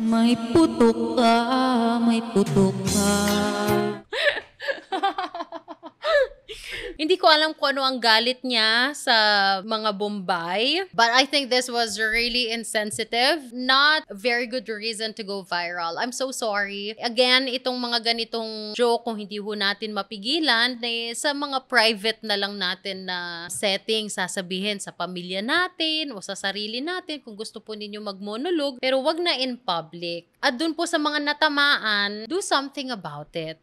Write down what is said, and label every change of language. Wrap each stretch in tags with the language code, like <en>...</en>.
<tl>May putok ka, may putok ka. Hindi ko alam kung ano ang galit niya sa mga Bombay.</tl> <en>But I think this was really insensitive. Not a very good reason to go viral. I'm so sorry.</en> <tl>Again, itong mga ganitong joke, kung hindi ho natin mapigilan, sa mga private na lang natin na setting, sasabihin sa pamilya natin o sa sarili natin kung gusto po ninyo mag-monologue. Pero wag na in public. At dun po sa mga natamaan,</tl> <en>do something about it.</en>